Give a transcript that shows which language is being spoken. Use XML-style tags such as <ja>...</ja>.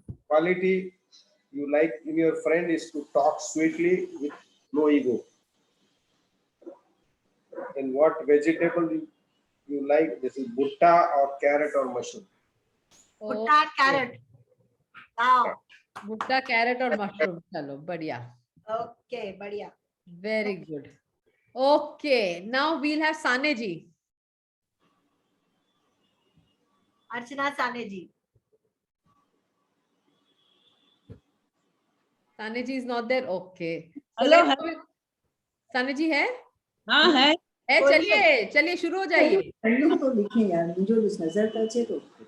<en>Quality you like in your friend is to talk sweetly with no ego. And what vegetable you like, this is bhutta or carrot or mushroom. Bhutta and carrot. Wow. Bhutta, carrot or mushroom.</en> <hi>Chalo, बढ़िया. Okay, बढ़िया.</hi> <en>Very good. Okay, now we'll have Sane ji.</en> <hi>Archana Sane ji.</hi> <en>Sane ji is not there. Okay. So Hello, let's go with- Sane ji</en> <hi>है? हाँ है. है, चलिए चलिए शुरू हो जाइए. पढ़ने तो लिखे यार, मुझे उस नजर का चाहिए तो</hi>